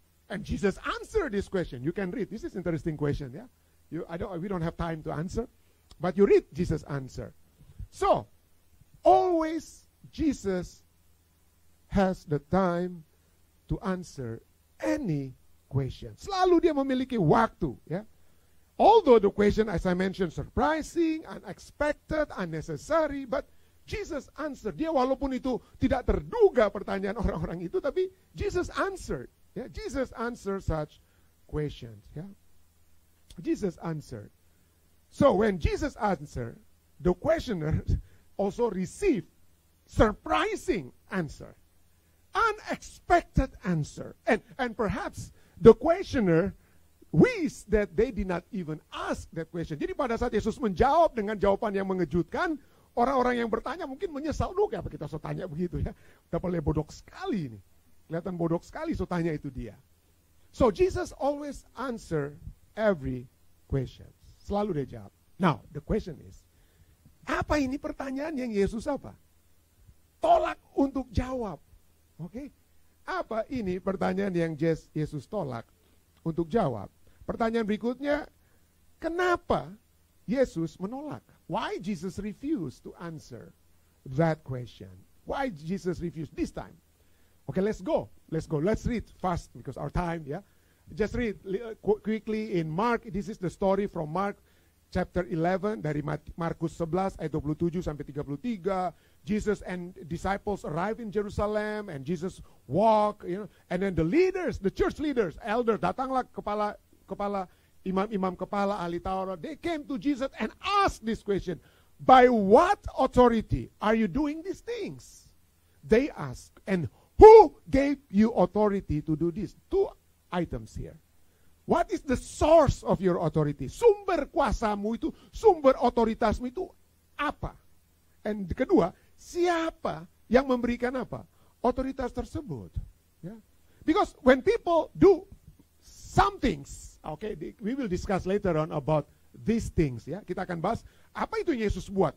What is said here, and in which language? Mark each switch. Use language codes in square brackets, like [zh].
[en] And Jesus answered this question. You can read. This is interesting question. Yeah, we don't have time to answer, but you read Jesus' answer. So always Jesus has the time to answer any question. [id] Selalu dia memiliki waktu, ya. [en] Although the question, as I mentioned, surprising, unexpected, unnecessary, but Jesus answered. [id] Dia walaupun itu tidak terduga pertanyaan orang-orang itu, tapi [en] Jesus answered. Ya, Jesus answered such questions. Ya. Jesus answered. So when Jesus answered, the questioner also received surprising answer, unexpected answer, and perhaps the questioner wished that they did not even ask that question. [id] Jadi pada saat Yesus menjawab dengan jawaban yang mengejutkan, orang-orang yang bertanya mungkin menyesal, kenapa kita so tanya begitu ya? Udah paling bodoh sekali ini. Kelihatan bodoh sekali so tanya itu dia. [en] So Jesus always answer every question. [id] Selalu dia jawab. [en] Now, the question is, [id] apa ini pertanyaan yang Yesus apa? Tolak untuk jawab. Oke? Apa ini pertanyaan yang Yesus tolak untuk jawab. Pertanyaan berikutnya, kenapa Yesus menolak? [en] Why Jesus refused to answer that question? Why Jesus refused this time? Okay, let's go. Let's read fast because our time, yeah. Just read quickly in Mark. This is the story from Mark chapter 11 [id] dari Markus 11 ayat 27 sampai 33. [en] Jesus and disciples arrive in Jerusalem and Jesus walk, and then the leaders, the church leaders, elders, [id] datanglah kepala imam-imam kepala ahli Taurat. [en] They came to Jesus and asked this question, by what authority are you doing these things? They ask, and who gave you authority to do this? Two items here. What is the source of your authority? [id] Sumber kuasamu itu, sumber otoritasmu itu apa? And kedua, siapa yang memberikan apa? Otoritas tersebut. Yeah. [en] Because when people do some things, okay, we will discuss later on about these things. [id] Ya, kita akan bahas apa itu Yesus buat.